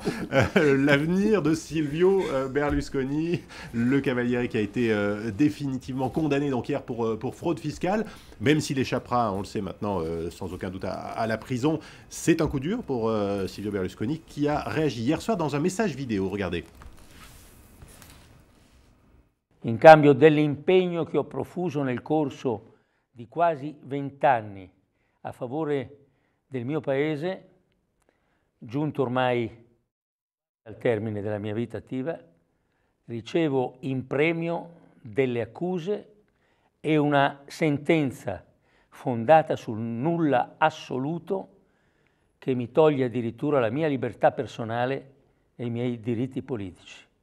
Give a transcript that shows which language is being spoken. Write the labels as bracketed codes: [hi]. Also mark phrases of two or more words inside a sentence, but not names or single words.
[fr] L'avenir de Silvio Berlusconi, le Cavaliere qui a été définitivement condamné donc hier pour fraude fiscale. Même s'il échappera, on le sait maintenant, sans aucun doute à la prison, c'est un coup dur pour Silvio Berlusconi qui a réagi hier soir dans un message vidéo. Regardez. [it] In cambio dell'impegno che ho profuso nel corso di quasi 20 anni a favore del mio Paese, giunto ormai al termine della mia vita attiva, ricevo in premio delle accuse e una sentenza fondata sul nulla assoluto che mi toglie addirittura la mia libertà personale e i miei diritti politici.